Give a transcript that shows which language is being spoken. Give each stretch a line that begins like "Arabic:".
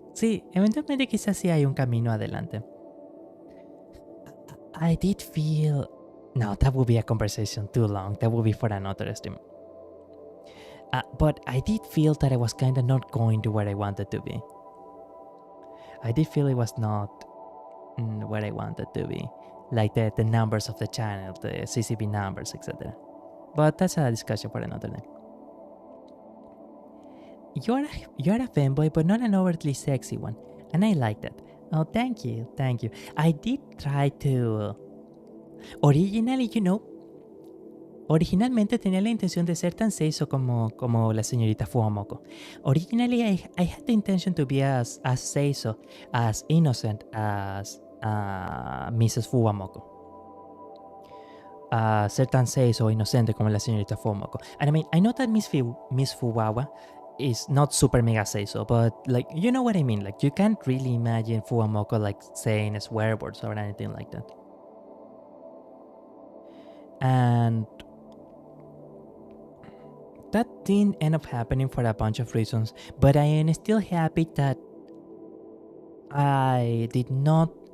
Spanish: Sí, eventualmente quizás sí hay un camino adelante.
English: I did feel... No, that would be a conversation too long. That would be for another stream. But I did feel that I was kind of not going to where I wanted to be. I did feel it was not where I wanted to be. like the numbers of the channel, the CCP numbers, etc. But that's a discussion for another day. You're a fanboy, but not an overtly sexy one, and I like that. Oh, thank you. I did try to...
Spanish: Originally, originalmente tenía la intención de ser tan seiso como la señorita Fuamoko.
English: Originally, I had the intention to be as seiso, as innocent as Mrs. Fuamoko.
Spanish: Ser tan seiso o inocente como la señorita Fuamoko.
English: And I mean, I know that Miss Fuwawa is not super mega seiso, but like, you know what I mean? Like, you can't really imagine Fuamoko like saying swear words or anything like that. And that didn't end up happening for a bunch of reasons, but I am still happy that I did not...